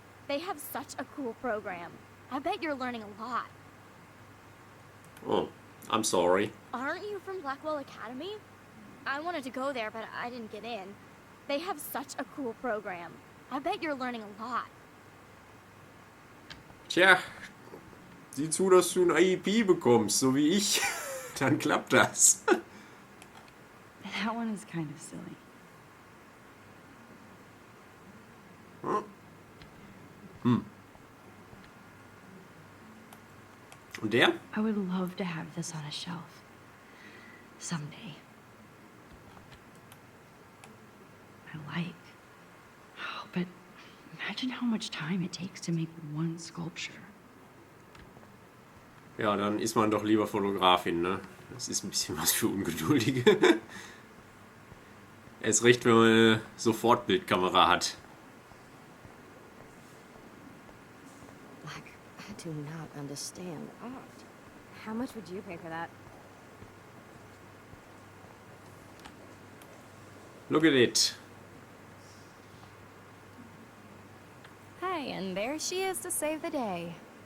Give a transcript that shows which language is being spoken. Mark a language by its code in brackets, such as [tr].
[en] They have such a cool program. I bet you're learning a lot. Oh, I'm sorry. Aren't you from Blackwell Academy? I wanted to go there, but I didn't get in. They have such a cool program. I bet you're learning a lot. [de] Tja, sieh zu, dass du ein IEP bekommst, so wie ich. Dann klappt das. [en] That one is kind of silly. [de] Und der? [en] I would love to have this on a shelf. Someday. I like. Oh, but imagine how much time it takes to make one sculpture. [de] Ja, dann ist man doch lieber Fotografin, ne? Das ist ein bisschen was für Ungeduldige. Erst recht, wenn man eine Sofortbildkamera hat. [en] Like, I do not understand art. How much would you pay for that? Look at it. Hey, and there she is to save the day.